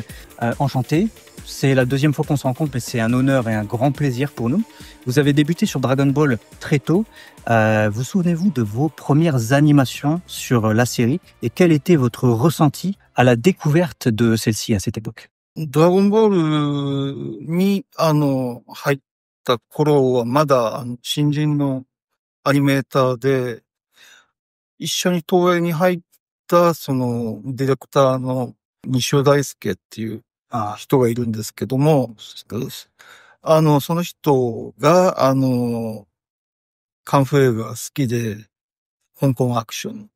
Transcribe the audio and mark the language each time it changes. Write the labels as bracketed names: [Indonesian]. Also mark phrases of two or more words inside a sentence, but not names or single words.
[French] Enchanté, c'est la deuxième fois qu'on se rencontre, mais c'est un honneur et un grand plaisir pour nous. Vous avez débuté sur Dragon Ball très tôt. Vous souvenez-vous de vos premières animations sur la série et quel était votre ressenti à la découverte de celle-ci à cette époque? [Japanese] ドラゴンボールに、入った頃はまだ、新人のアニメーターで、一緒に東映に入った、ディレクターの西尾大輔っていう人がいるんですけども、その人が、カンフー映画が好きで、香港アクション。